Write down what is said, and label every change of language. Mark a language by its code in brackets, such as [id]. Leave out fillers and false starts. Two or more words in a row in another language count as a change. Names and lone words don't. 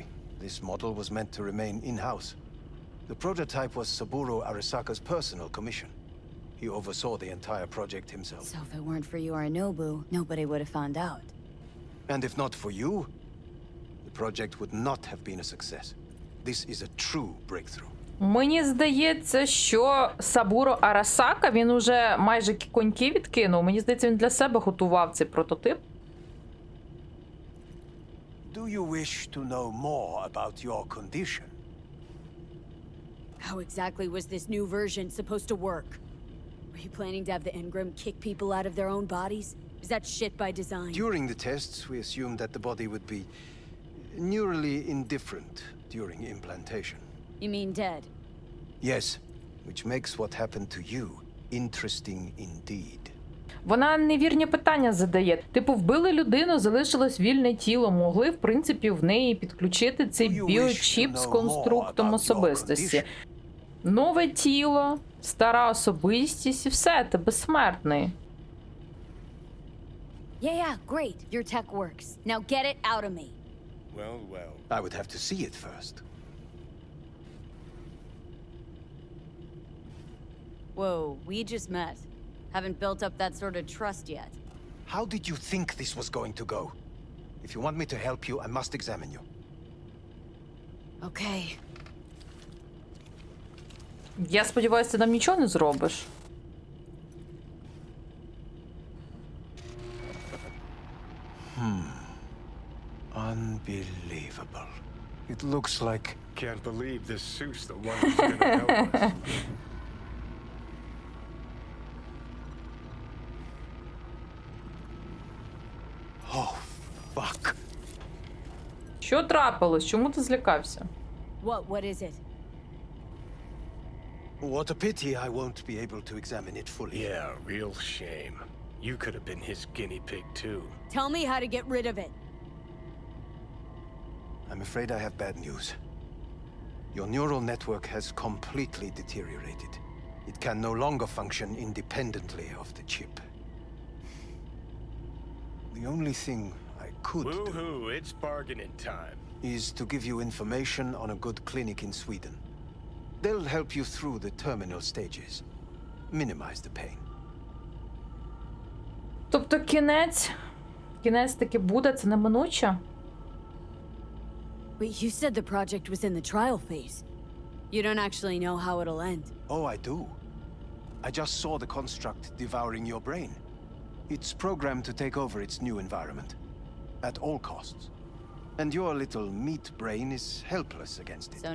[en] This model was meant to remain in-house. The prototype was Saburo Arasaka's personal commission. He oversaw the entire project himself. So if it weren't for Yorinobu, nobody would have found out. And if not for you, the project would not have been a success. This is a true breakthrough. [uk] Мені здається, що Сабуро Арасака, він уже майже коньки відкинув. Мені здається, він для себе готував цей прототип. [en] Do you wish to know more about your condition? How exactly was this new version supposed to work? Were you planning to have the engram kick people out of their own bodies? Is that shit by design? During the tests, we assumed that the body would be neurally indifferent during implantation. You mean dead? Yes, which makes what happened to you interesting indeed. [uk] Вона невірні питання задає. Типу, вбили людину, залишилось вільне тіло. Могли, в принципі, в неї підключити цей біочіп з конструктом особистості. Нове тіло, стара особистість і все, ти безсмертний. [en] Yeah, great. Your tech works. Now get it out of me. Well, well. I would have to see it first. Whoa, we just met. Haven't built up that sort of trust yet. How did you think this was going to go? If you want me to help you, I must examine you. Okay. [uk] Я сподіваюся, ти нам нічого не зробиш. [en] Unbelievable. It looks like... Can't believe this suit's the one who's gonna help us. Oh, fuck. [uk] Що трапилось? Чому ти злякався? [en] What is it? What a pity I won't be able to examine it fully. Yeah, real shame. You could have been his guinea pig too. Tell me how to get rid of it. I'm afraid I have bad news. Your neural network has completely deteriorated. It can no longer function independently of the chip. The only thing I could do Woohoo, it's bargaining time. is to give you information on a good clinic in Sweden. They'll help you through the terminal stages. Minimize the pain. [uk] Тобто кінець таки буде, це неминуче? [en] But you said the project was in the trial phase. You don't actually know how it'll end. Oh, I do. I just saw the construct devouring your brain. It's programmed to take over its new environment. At all costs. And your little meat brain is helpless against it.